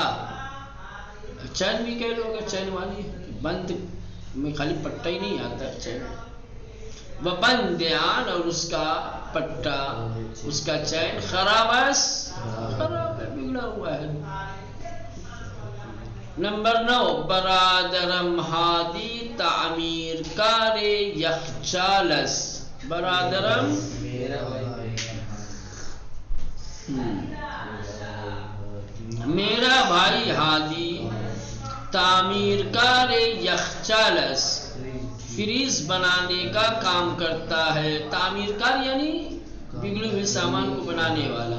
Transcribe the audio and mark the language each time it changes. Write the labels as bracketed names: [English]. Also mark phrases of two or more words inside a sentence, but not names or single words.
[Urdu] چین بھی کہہ لو گے، چین والی بند میں خالی پٹا ہی نہیں آتا چین. [Persian] و بند آن [Urdu] اور اس کا پٹا، اس کا چین خرابس، خراب ہے، بگڑا ہوا ہے. [Persian] نمبر 9 برادرم ہادی تعمیر کار یخچالس. [Urdu] برادرم میرا بھائی ہادی [Persian] تعمیر کار یخچالس [Urdu] فریز بنانے کا کام کرتا ہے. تعمیر کار یعنی بگڑے ہوئے سامان کو بنانے والا.